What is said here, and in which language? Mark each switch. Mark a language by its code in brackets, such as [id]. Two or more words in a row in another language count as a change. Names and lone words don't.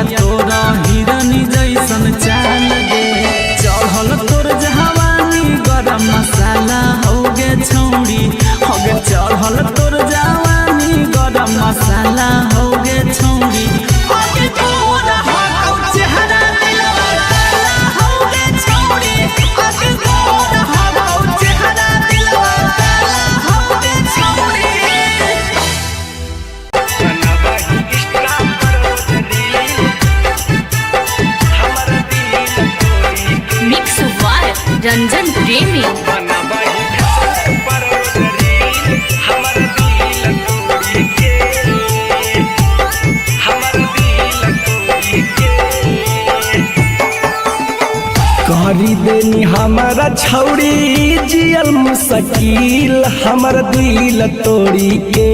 [anp] तोरा हिरनी जैसन चाल लगे चढ़ल तोर जवानी गरम मसाला होगे छौड़ी होगे चढ़ल तोर जवानी गरम मसाला होगे छौड़ी होगे तोरा हाउ चेहरा दिलवा काला होगे छौड़ी होगे तोरा हाउ चेहरा दिलवा काला होगे छौड़ी [en] मिक्स बाय रंजन प्रेमी। [anp] करी देनी हमारा छौड़ी जियल मुश्किल हमर दिल तोड़ी के